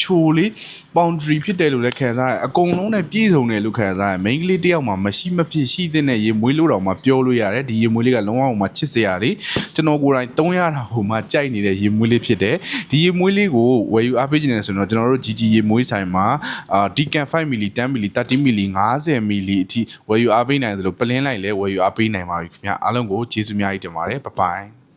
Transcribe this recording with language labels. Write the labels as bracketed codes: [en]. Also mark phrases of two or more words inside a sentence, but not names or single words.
[my] ချိုလေး boundary ဖြစ်တယ်လို့လည်းခံစားရအကုန်လုံးနဲ့ပြည့်စုံတယ်လို့ခံစားရမိန်းကလေးတယောက်မှမရှိမဖြစ်ရှိတဲ့ရေမွေးလို့တော့မှပြောလို့ရတယ်ဒီရေမွေးလေးကလုံးဝကိုမှချစ်စရာလေးကျွန်တော်ကိုယ်တိုင်သုံးရတာဟိုမှကြိုက်နေတဲ့ရေမွေးလေးဖြစ်တယ်ဒီရေမွေးလေးကိုဝယ်ယူအားပေးခြင်းနဲ့ဆိုတော့ကျွန်တော်တို့ GG ရေမွေးဆိုင်မှာ Decan 5 ml 10 ml 30 ml 50 ml အထိဝယ်ယူအားပေးနိုင်သလိုပလင်းလိုက်လဲဝယ်ယူအားပေးနိုင်ပါပြီခင်ဗျအားလုံးကိုကျေးဇူးများကြီးတင်ပါတယ်ဘိုင်